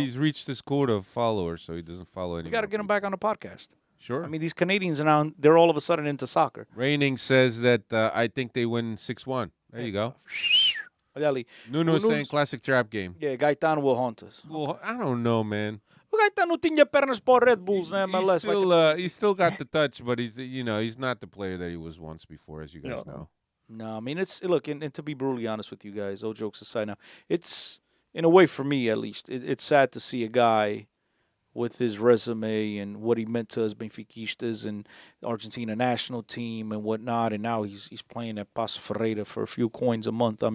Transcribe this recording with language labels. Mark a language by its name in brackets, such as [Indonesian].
[English] he's reached his quota of followers, so he doesn't follow anyone. We got to get him back on the podcast. Sure. I mean, these Canadians now, they're all of a sudden into soccer. Raining says that I think they win 6-1. There you go. Ali, Nuno is Nuno's- saying classic trap game. Yeah, Gaetano will haunt us. Well, I don't know, man. [Portuguese] O Gaetano tinha pernas para Red Bulls na MLS. [English] He's still got the touch, but he's not the player that he was once before, as you guys know. No, I mean, it's look, and to be brutally honest with you guys, all jokes aside now, it's, in a way for me at least, it's sad to see a guy with his resume and what he meant to us Benfiquistas and Argentina national team and whatnot, and now he's playing at P.Ferreira for a few coins a month.